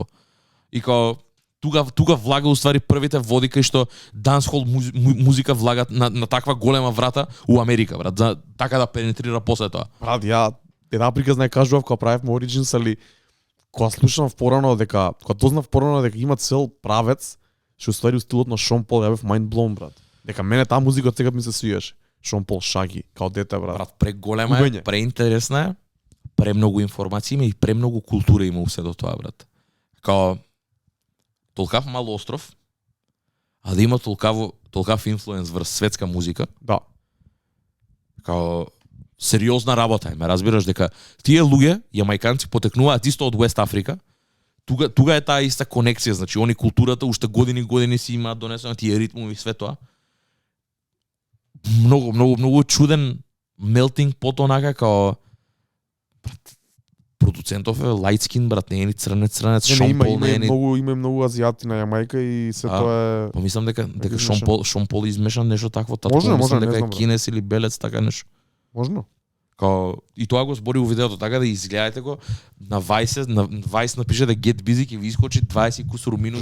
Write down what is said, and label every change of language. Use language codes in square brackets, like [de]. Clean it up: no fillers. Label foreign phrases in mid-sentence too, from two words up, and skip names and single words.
[mk] И као тука влага уствари првите води кај што dancehall музика влагат на таква голема врата у Америка, брат, за така да пенетрира после тоа. Брат, ја една приказна ја кажував кога правевме Origins, али кога слушнав порано дека, кога дознав порано дека има цел правец, што уствари у стилот на Шон Пол, ја бев [en] mind blown, [mk] брат. Дека мене таа музика од сега ми се свиеше. Шон Пол Шаги, као дете, брат. Брат, преголема е, преинтересна е, премногу информации има и премногу култура има усе до тоа, брат. Као толкав мал остров, а да има толкав инфлуенс врз светска музика. Да. Као сериозна работа, ме разбираш дека тие луѓе, јамајканци потекнуваат исто од West Африка. Тука е таа иста конекција, значи они културата уште години си имаат донесено тие ритмови и све тоа. Многу чуден мелтинг пот онака као продуцентов е [en] light skin, [mk] брат, не е ни црнец, Шон Пол не е ни... Има многу азијати на Јамајка и се тоа е... Помислам дека Шон Пол измешан нешто такво, татко, може, мислам не дека знам, е кинес или белец, така нешто. Можно. Као и тоа го збори у видеото, така да изгледајте го на Vice напише да Get Busy ќе ви искочи 20 кусур минути.